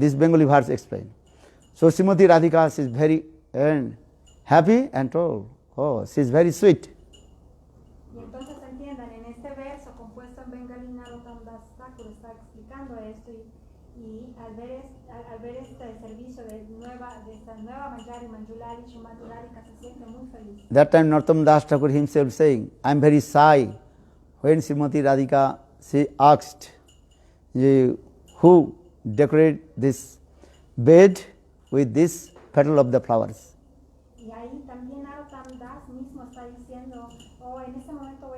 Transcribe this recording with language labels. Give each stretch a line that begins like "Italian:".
English: This Bengali verse explained. So Srimati Radhika is very happy and told, oh, she is very sweet.
Spanish: Y entonces entiendan, en este verso compuesto en bengalí, Narottam Das Thakur está explicando esto y al ver este servicio de esta nueva Manjulali, Srimati Radhika se siente muy feliz.
English: That time Narottam Das Thakur himself saying, I am very shy. When Srimati Radhika, she asked, who decorate this bed with this petal of the flowers?
Spanish: Y ahí también Narottam Das mismo está diciendo, en ese momento